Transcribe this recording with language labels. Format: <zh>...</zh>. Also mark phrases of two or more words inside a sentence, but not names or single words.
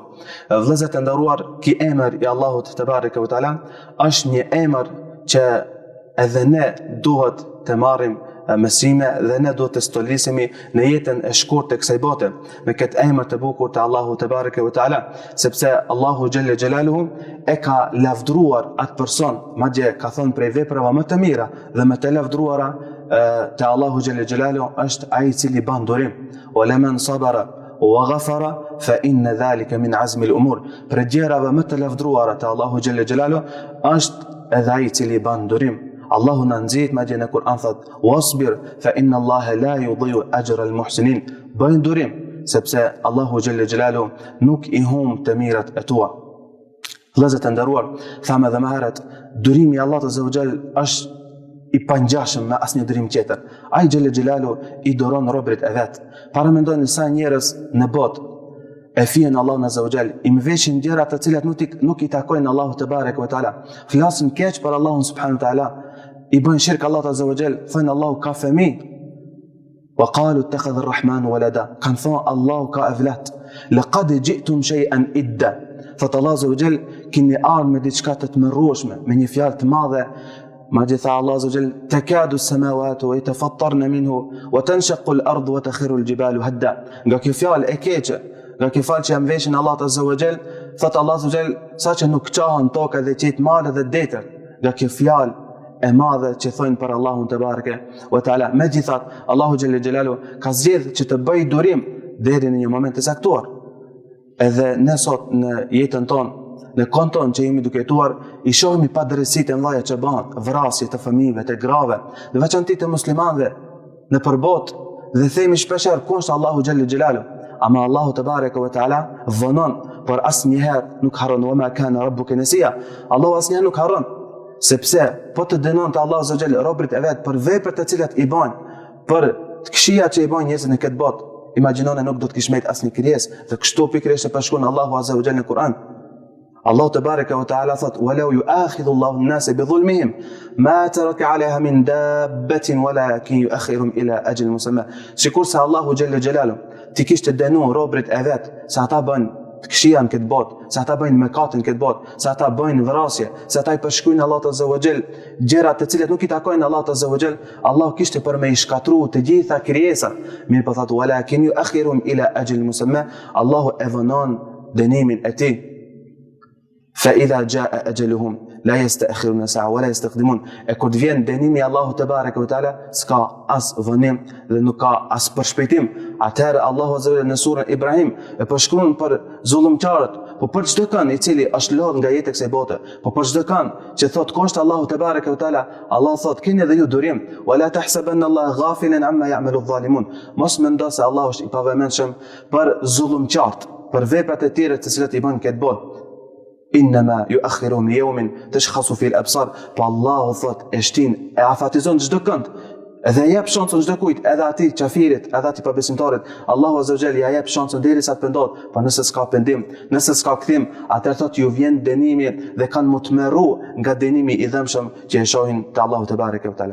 <sq>Vëllezër të nderuar, ki emër I Allahut</sq> <ar>تبارك وتعالى</ar> <sq>është një emër që edhe ne duhet të marrim mësime dhe ne duhet të stolisemi në jetën e shkurtër të kësaj bote me këtë emër të bukur të Allahut</sq> <ar>تبارك وتعالى,</ar> <sq>sepse Allahu</sq> <ar>جل جلاله</ar> <sq>e ka lavdruar atë person, madje ka thënë prej veprave më të mira dhe më të lavdruara te Allahu</sq> <ar>جل جلاله</ar> <sq>është ai I cili ban durim.</sq> <ar>ولمن صبر وغفر فإن ذلك من عزم الأمور.</ar> <sq>Për gjërave më të lavdruara te Allahu</sq> <ar>جل جلاله</ar> <sq>është edhe ai I cili ban durim. Allahu na nxit madje në Kur'an thot:</sq> <ar>واصبر فإن الله لا يضيع أجر المحسنين.</ar> <sq>Bëj durim, sepse Allahu</sq> <ar>جل جلاله</ar> <sq>nuk I humb të mirat e tua. Vëllezër të nderuar, thamë edhe më herët, durimi I Allahut</sq> <ar>عز وجل</ar> <sq>është I pangjashëm me asnjë durim tjetër. Ai</sq> <ar>جل جلاله</ar> <sq>I doron robërit e vet. Para mendoni sa njerëz në botë e fien Allahun</sq> <ar>عز وجل,</ar> <sq>I mëveshin gjëra të cilat nuk I takojnë Allahut</sq> <ar>تبارك وتعالى.</ar> <sq>Flasin keq për Allahun</sq> <ar>سبحانه وتعالى.</ar> <sq>I bën shirk Allahut</sq> <ar>عز وجل,</ar> <sq>thënë Allahu ka fëmijë.</sq> <ar>وقالوا اتخذ الرحمن ولدا.</ar> <sq>Kan thon Allahu ka evlat.</sq> <ar>لقد جئتم شيئا إدا.</ar> <sq>Thot Allahu</sq> <ar>عز وجل,</ar> <sq>keni ardhur me diçka të tmerrueshme, me një fjalë të madhe. Madje tha Allahu</sq> <ar>عز وجل: تكاد السماوات ويتفطرن منه وتنشق الأرض وتخر الجبال هدا.</ar> <sq>Nga kjo fjalë e keqe, nga kjo fjalë që jam veshin Allahu</sq> <ar>عز وجل,</ar> <sq>thot Allahu</sq> <ar>عز وجل,</ar> <sq>saqë nuk qahen toka dhe qet male dhe detër, nga kjo fjalë e madhe që thojnë për Allahun</sq> <ar>تبارك وتعالى.</ar> <sq>Megjithatë, Allahu</sq> <ar>جل جلاله</ar> <sq>ka zgjedhur që të bëj durim deri në një moment të caktuar. Edhe ne sot në jetën tonë, në kohën tonë që jemi duke jetuar, I shohim padrejësitë e mëdha që bëhen, vrasje të fëmijëve, të grave, në veçantë të muslimanëve në përbotë, dhe themi shpeshherë ku është Allahu</sq> <ar>جل جلاله.</ar> <sq>Ama Allahu</sq> <ar>تبارك وتعالى</ar> <sq>vonon, por asnjëherë nuk harron.</sq> <ar>وما كان ربك نسيا.</ar> <sq>Allahu asnjëherë nuk harron. Sepse po të dënon të Allahu</sq> <ar>عز وجل</ar> <sq>robërit e vet për veprat të cilat I bajnë, për të këqija që I bajnë njerëzit në këtë botë, imagjinoni nuk do të kishmejt asnjë krijesë, dhe kështu pikërisht e përshkruan Allahu</sq> <ar>عز وجل</ar> <sq>në Kur'an. Allahu</sq> <ar>تبارك وتعالى</ar> <sq>thot:</sq> <ar>"ولو يؤاخذ الله الناس بظلمهم ما ترك عليها من دابة ولكن يؤخرهم إلى أجل مسمى."</ar> <sq>Sikur se Allahu</sq> <ar>جل جلاله</ar> <sq>ti kishte dënuar robërit e vet se ata bëjnë të këqija në këtë botë, se ata bëjnë mëkate në këtë botë, se ata bëjnë vrasje, se ata i përshkruajnë Allahut</sq> <ar>عز وجل</ar> <sq>gjëra të cilat nuk i takojnë Allahut</sq> <ar>عز وجل,</ar> <sq>Allah kishte për me i shkatruar të gjitha krijesat. Mirë po thotë:</sq> <ar>"ولكن يؤخرهم إلى أجل مسمى."</ar> <sq>Allahu e vonon dënimin e tij.</sq> <ar>فإذا جاء أجلهم لا يستأخرون ساعة ولا يستقدمون.</ar> <sq>E kur të vjen dënimi i Allahut</sq> <ar>تبارك وتعالى,</ar> <sq>s'ka as vonim dhe nuk ka as përshpejtim. Atëherë Allahu</sq> <ar>عز وجل</ar> <sq>në surën Ibrahim e përshkruan për zullumçarët, po për çdo kënd i cili është lodh nga jeta e kësaj bote, po për çdo kënd që thot kush Allahu</sq> <ar>تبارك وتعالى,</ar> <sq>Allah thot keni edhe ju durim,</sq> <ar>ولا تحسبن الله غافلا عما يعمل الظالمون.</ar> <sq>Mos mendo se Allah është i pavëmendshëm për zullumçart, për veprat e tjera të cilat i bën këtë botë.</sq> <ar>إنما يؤخرهم ليوم تشخص فيه الأبصار.</ar> <sq>Po Allahu thot e shtin, e afatizon çdo kënd, edhe jep shansën çdo kujt, edhe atij qafirit, edhe atij pabesimtarit. Allahu</sq> <ar>عز وجل</ar> <sq>ja jep shansën derisa të pendohet, por nëse s'ka pendim, nëse s'ka kthim, atëherë thot ju vjen dënimi dhe kanë më të merru nga dënimi i dhëmshëm që e shohin te Allahu</sq> <ar>تبارك وتعالى.</ar>